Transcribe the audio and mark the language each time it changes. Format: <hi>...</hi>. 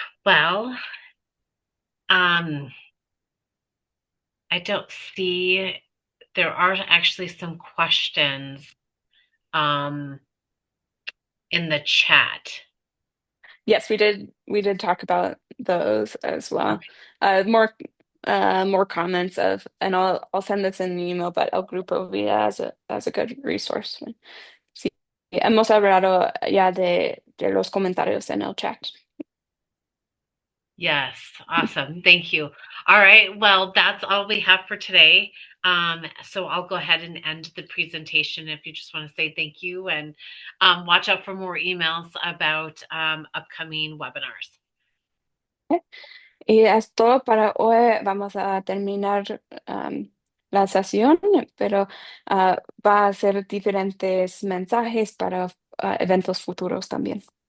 <en>Well, um, I don't see there are actually some questions um, in the chat. Yes, we did talk about those as well. Okay. More more comments of, and I'll send this in an email, but El Grupo Vida as a good resource.</en> <es>Sí, hemos hablado ya de los comentarios en el chat.</es> <en>Yes, awesome. Thank you. All right. Well, that's all we have for today. So I'll go ahead and end the presentation if you just want to say thank you and watch out for more emails about upcoming webinars.</en> <es>Y es todo para hoy. Vamos a terminar la sesión, pero va a ser diferentes mensajes para eventos futuros también.</es>